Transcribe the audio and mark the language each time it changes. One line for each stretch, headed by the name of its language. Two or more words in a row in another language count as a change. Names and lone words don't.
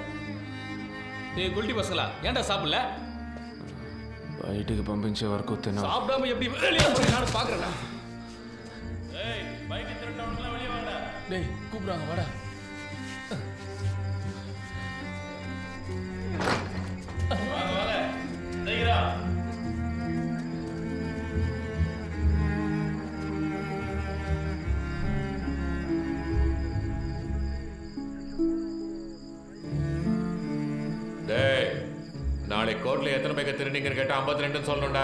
Tamil: ஏய் குல்டி பசங்களா, ஏன்டா சாப்பிடல?
Telugu: బయటికి పంపించే వరకు తిన.
Tamil: சாப்பிடாம எப்படி வெளிய போறீங்க நான் பாக்குறேன். ஏய் பைக் திருடவங்களா வெளிய வாடா. டேய் கூப்பிடுறாங்க வாடா. வாங்க வாங்க. சீக்கிரா. நாளைக்கு கோர்ட்ல எத்தனை பைக்கை திருடிங்கன்னு கேட்டா 52ன்னு சொல்லணும்டா.